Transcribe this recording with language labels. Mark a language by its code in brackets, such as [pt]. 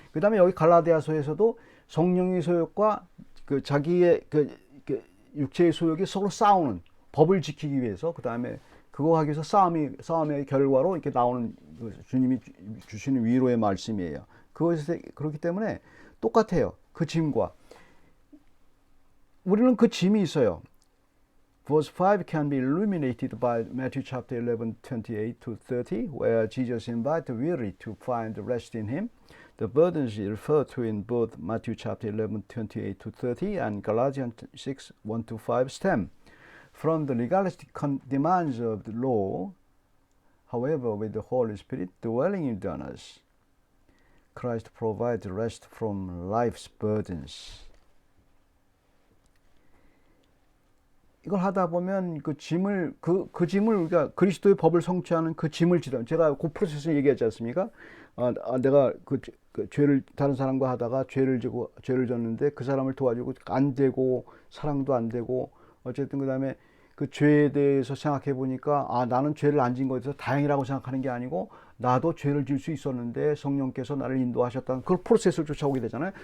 [ko] 그 다음에 여기 갈라디아서에서도 성령의 소욕과 자기의 육체의 소욕이 서로 싸우는 법을 지키기 위해서 그 다음에 그거 하기 위해서 싸움의 결과로 이렇게 나오는 주님이 주시는 위로의 말씀이에요. 그렇기 때문에 똑같아요. 그 짐과 우리는 그 짐이 있어요. [en] Verse 5 can be illuminated by Matthew chapter 11, 28 to 30, where Jesus invites the weary to find rest in Him. The burdens referred to in both Matthew chapter 11, 28 to 30 and Galatians 6, 1 to 5 stem from the legalistic demands of the law. However, with the Holy Spirit dwelling in us, Christ provides rest from life's burdens. [ko] 이걸 하다 보면 그 짐을 짐을 우리가 그리스도의 법을 성취하는 그 짐을 지다. 제가 그 프로세스 얘기하지 않습니까? 내가 그 죄를 다른 사람과 하다가 죄를 졌는데 그 사람을 도와주고 안 되고 사랑도 안 되고 어쨌든 그다음에 그 죄에 대해서 생각해 보니까 나는 죄를 안 진 것에 대해서 다행이라고 생각하는 게 아니고 나도 죄를 질 수 있었는데 성령께서 나를 인도하셨다는 그 프로세스를 쫓아오게 되잖아요.